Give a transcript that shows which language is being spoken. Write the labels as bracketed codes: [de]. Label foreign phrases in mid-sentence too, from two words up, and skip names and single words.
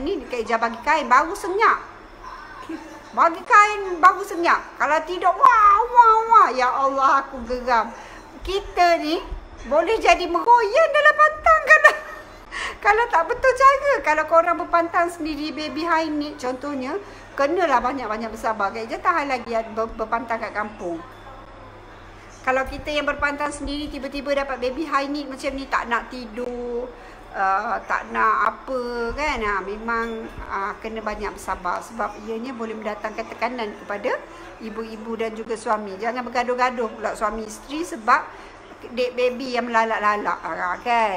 [ms] Ni Kak Ija bagi kain baru senyap. Bagi kain baru senyap. Kalau tidak, wah. Ya Allah, aku geram. Kita ni boleh jadi meroyan dalam pantang kalau tak betul cara. Kalau korang berpantang sendiri [en] baby high need [ms] contohnya, kenalah banyak-banyak bersabar. Kak Ija tahan lagi berpantang kat kampung. Kalau kita yang berpantang sendiri tiba-tiba dapat [en] baby high need [ms] macam ni, tak nak tidur, tak nak apa kan, memang kena banyak bersabar. Sebab ianya boleh mendatangkan tekanan kepada ibu-ibu dan juga suami. Jangan bergaduh-gaduh pula suami isteri sebab dek baby yang melalak-lalak kan.